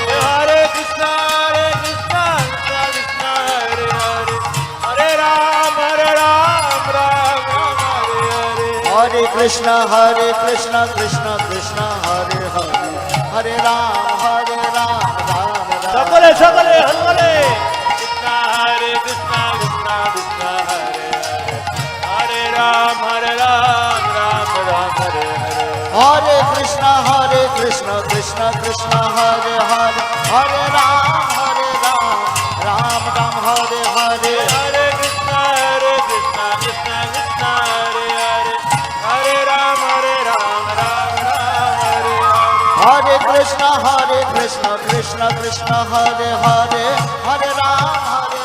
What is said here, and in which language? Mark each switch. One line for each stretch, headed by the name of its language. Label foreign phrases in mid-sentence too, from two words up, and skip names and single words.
Sanskrit: हरे कृष्ण, कृष्ण कृष्ण, हरे हरे, हरे राम, राम राम, हरे हरे. हरे कृष्ण, कृष्ण कृष्ण, हरे हरे, हरे राम, राम राम.
Bangla: সকলে সকলে সকলে
Sanskrit: কৃষ্ণ হরে কৃষ্ণ কৃষ্ণ কৃষ্ণ হরে হরে হরে রাম রাম রাম হরে হরে हरे कृष्ण, कृष्ण कृष्ण, हरे हरे, हरे राम, राम राम, हरे हरे. हरे कृष्ण कृष्ण कृष्ण हरे हरे हरे राम राम राम हरे हरे हरे कृष्ण, कृष्ण कृष्ण, हरे हरे, हरे राम,